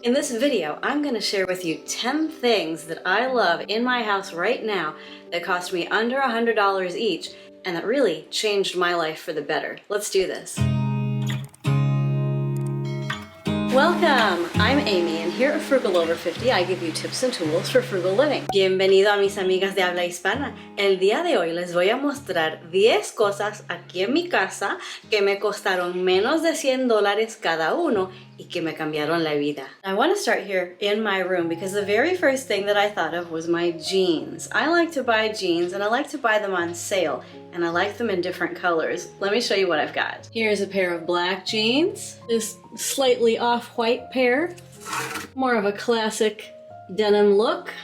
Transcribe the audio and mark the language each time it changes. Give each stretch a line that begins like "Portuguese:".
English: In this video, I'm going to share with you 10 things that I love in my house right now that cost me under $100 each and that really changed my life for the better. Let's do this. Welcome! I'm Amy, and here at Frugal Over 50 I give you tips and tools for frugal living.
Spanish: Bienvenido a mis amigas de habla hispana. El día de hoy les voy a mostrar 10 cosas aquí en mi casa que me costaron menos de $100 cada uno y que me cambiaron la vida.
English: I want to start here in my room because the very first thing that I thought of was my jeans. I like to buy jeans and I like to buy them on sale, and I like them in different colors. Let me show you what I've got. Here's a pair of black jeans, this slightly off-white pair, more of a classic denim look.